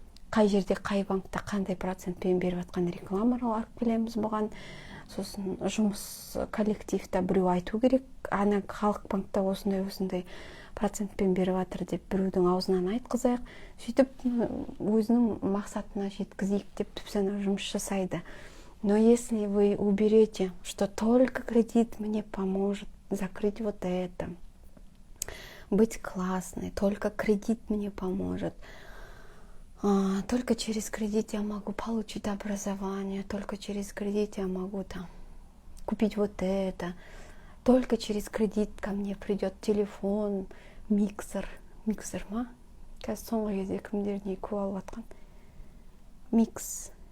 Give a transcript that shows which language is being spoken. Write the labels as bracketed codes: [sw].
[kk] Қай жерде, қай банкта, қандай процентпен беріп жатқан рекламалар алып келеміз бұған. сосын жұмыс коллективте біреу айту керек, ана халық банкта осындай процентпен беріп жатыр деп біреудің аузынан айтқызайық, сөйтіп өзінің мақсатына жеткізейік деп түпсана жұмыс жасайды. [ru] Но если вы уберете, что только кредит мне поможет закрыть вот это, быть классной, только кредит мне поможет, только через кредит я могу получить образование, только через кредит я могу там купить вот это, только через кредит ко мне придет телефон, миксер ма? [kk] Қазір соңғы кезде кімдер не көп алып жатқан? Микс.